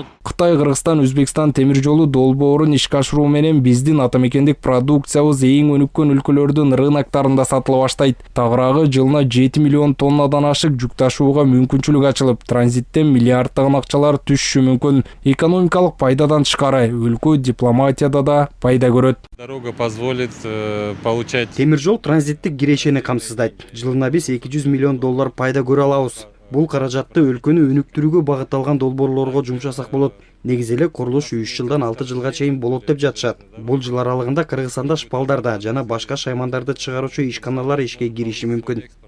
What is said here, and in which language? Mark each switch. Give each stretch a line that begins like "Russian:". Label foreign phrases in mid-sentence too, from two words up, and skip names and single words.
Kyrgyz: Кытай, Кыргызстан, Өзбекстан темир жолу долбоорун ишке ашыруу менен биздин атамекендик продукциябыз эң өнүккөн өлкөлөрдүн рыноктарында сатыла баштайт. Тагыраагы жылына 7 миллион тоннадан ашык жүк ташууга мүмкүнчүлүк ачылып, транзиттен миллиарддаган акчалар түшүшү мүмкүн. Экономикалык пайдадан тышкары өлкө дипломатияда да пайда көрөт.
Russian: Дорога позволит получать.
Kyrgyz: Темир жол транзиттик кирешени камсыздайт. Жылына биз 200 миллион доллар пайда көрө алабыз. Бул каражатты өлкөнү өнүктүрүүгө багытталган долбоорлорго жумшасак болот. Негизи эле курулуш 3 жылдан 6 жылга чейин болот деп жатышат. Бул жыл аралыгында Кыргызстанда шпалдарда жана башка шаймандарды чыгаруучу ишканалар ишке кириши мүмкүн.